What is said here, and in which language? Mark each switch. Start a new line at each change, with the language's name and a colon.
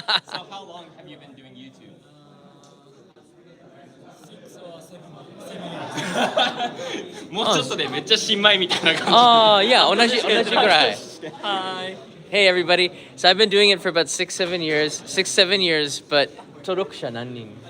English: So how long have you been doing YouTube?
Japanese: もうちょっとでめっちゃ新米みたいな感じ。 Yeah, 同じぐらい。
English: Hi. Hey everybody. So I've been doing it for about 6-7 years, but
Japanese: 登録者何人？